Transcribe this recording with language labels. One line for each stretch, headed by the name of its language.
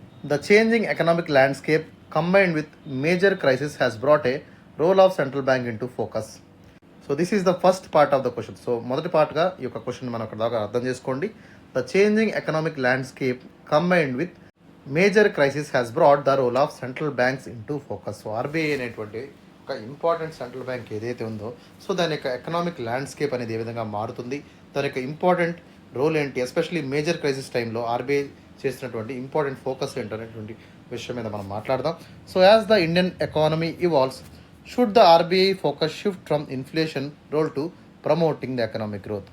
English: The changing economic landscape combined with major crisis has brought a role of central bank into focus. So this is the first part of the question.
Telugu: So మొదటి పార్ట్గా ఈ యొక్క question మనం అక్కడ దాకా అర్థం చేసుకోండి.
English: The changing economic landscape combined with major crisis has brought the role of central banks into focus.
Telugu: So RBI అనేటువంటి ఒక ఇంపార్టెంట్ సెంట్రల్ బ్యాంక్ ఏదైతే ఉందో సో దాని యొక్క ఎకనామిక్ ల్యాండ్స్కేప్ అనేది ఏ విధంగా మారుతుంది, దాని యొక్క ఇంపార్టెంట్ రోల్ ఏంటి, ఎస్పెషలీ మేజర్ క్రైసిస్ టైంలో ఆర్బీఐ చేసినటువంటి ఇంపార్టెంట్ ఫోకస్ ఏంటనేటువంటి విషయం మీద మనం మాట్లాడదాం.
English: So as the Indian economy evolves, should the RBI focus shift from inflation role to promoting the economic growth.